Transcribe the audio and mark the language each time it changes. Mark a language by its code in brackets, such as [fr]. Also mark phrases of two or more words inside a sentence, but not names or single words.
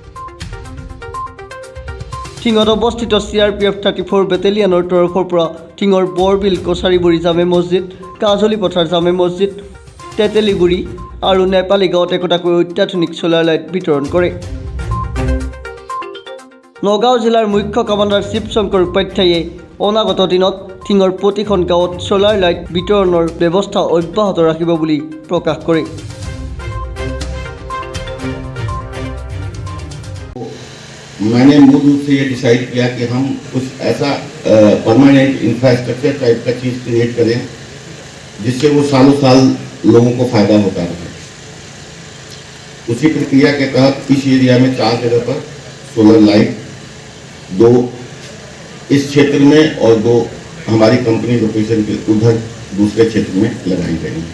[as] ঢিঙত অৱস্থিত CRPF 34 বেটেলিয়নৰ তৰফৰ পৰা ঢিঙৰ বৰবিল কছাৰীবুৰী জামে মছজিদ, কাজলী পথাৰ জামে মছজিদ, তেতেলীগুৰি আৰু নেপালী গাঁৱত একোটাকৈ অত্যাধুনিক [en] solar light [as] বিতৰণ কৰে। নগাঁও জিলাৰ মুখ্য কমাণ্ডাৰ শিৱশংকৰ উপাধ্যায়ে অনাগত দিনত ঢিঙৰ প্ৰতিখন গাঁৱত [en] solar light [as] বিতৰণৰ ব্যৱস্থা অব্যাহত ৰাখিব বুলি প্ৰকাশ কৰে। [hi] मैंने मूल रूप से ये डिसाइड किया कि हम कुछ ऐसा [en] permanent infrastructure type [hi] का चीज़ क्रिएट करें जिससे वो सालों साल लोगों को फ़ायदा होता रहे। उसी प्रक्रिया के तहत इस एरिया में 4 जगह पर [en] solar light, [hi] 2 इस क्षेत्र में और 2 हमारी [en] company location [hi] के उधर दूसरे क्षेत्र में लगाई गई है।